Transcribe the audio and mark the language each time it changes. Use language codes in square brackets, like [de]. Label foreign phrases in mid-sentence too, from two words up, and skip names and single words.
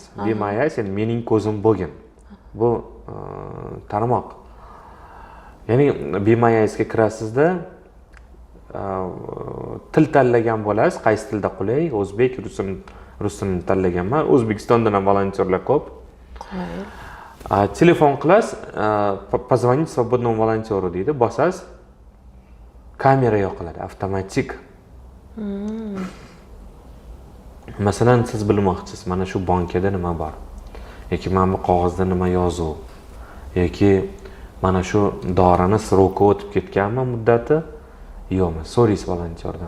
[uz] Be My Eyes ya'ni mening ko'zim bo'lgin. Bu tarmoq. Ya'ni Be My Eyesga kirasizda til tanlagan bo'lasiz, qaysi tilda qulay, o'zbek, rusini tanlaganman. O'zbekistondan ham volontyorlar ko'p. Telefon qilasiz, [ru] позвонить свободному волонтеру [uz] deydi, bosasiz, kamera yoqiladi, avtomatik. Masalan, siz bilmoqchisiz, mana shu bankada nima bor, yoki mana bu qog'ozda nima yozuv, yoki mana shu dorini sroki o'tib ketganmi muddati, yo'qmi, so'raysiz volontyordan.